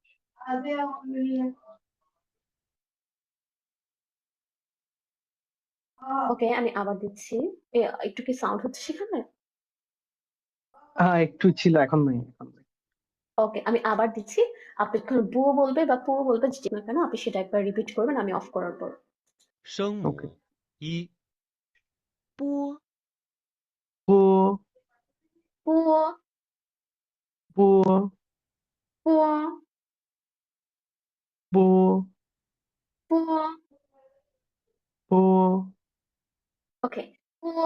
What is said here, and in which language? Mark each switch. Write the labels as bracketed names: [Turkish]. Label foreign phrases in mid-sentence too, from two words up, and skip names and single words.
[Bangla] ওকে আমি আবার দিচ্ছি একটু কি সাউন্ড হচ্ছে সেখানে একটু ছিল এখন নাই এখন নাই ওকে, আমি আবার দিচ্ছি। আপনি যখন বুয়ো বলবে বা পুয়ো বলবে যে না কেন আপনি সেটা একবার রিপিট করবেন আমি অফ করার পর। [Chinese] 声 [Bangla] ওকে [Chinese] 母一 波 পো পুয়ো 波 পুয়ো 波 পুয়ো 波 [Bangla] ওকে পুয়ো